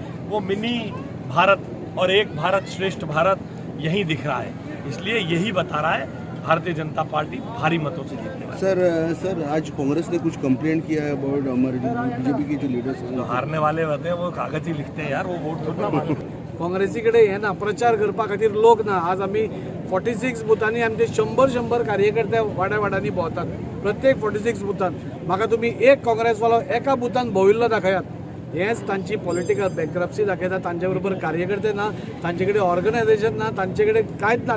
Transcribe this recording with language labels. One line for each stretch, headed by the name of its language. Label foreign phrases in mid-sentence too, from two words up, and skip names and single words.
Hindi: वो मिनी भारत और एक भारत श्रेष्ठ भारत यही दिख रहा है, इसलिए यही बता रहा है भारतीय जनता पार्टी भारी मतों से जीतने वाली। सर आज कांग्रेस ने कुछ कंप्लेंट किया है अबाउट हमारे बीजेपी के जो लीडर्स हैं, हारने वाले होते हैं वो कागज ही लिखते हैं यार, वो वोट थोड़ी ना मानते हैं।
Konkani: काँग्रेसीकडे हे ना प्रचार करपा खातीर लोक ना। आज आम्ही 46 बुथांनी आमचे 100 कार्यकर्ते वाड्यावाड्यांनी भोंवतात। प्रत्येक 46 बुथान म्हाका तुम्ही एक काँग्रेसवालो एका बुथान भोंविल्लो दाखयात। हेच तांची
English: political bankruptcy
Konkani: दाखयता. तांचे बरोबर कार्यकर्ते ना, तांचे कडेन ऑर्गनायझेशन ना, तांचे कडेन कांयच ना.